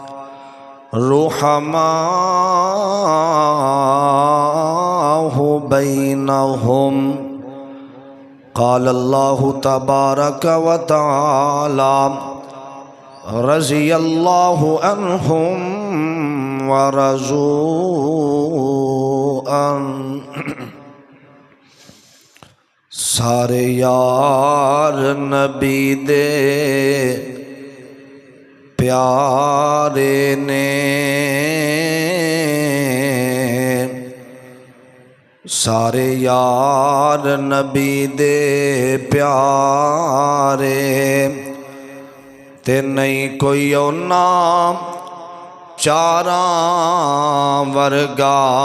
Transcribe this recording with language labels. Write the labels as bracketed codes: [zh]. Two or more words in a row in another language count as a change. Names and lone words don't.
[ar] رحماء بينهم قال الله تبارك وتعالى رضي الله عنهم ورضوا عنه [pa] سارے یار نبی دے پیارے نے سارے یار نبی دے پیارے تے نہیں کوئی اونا چاراں ورگا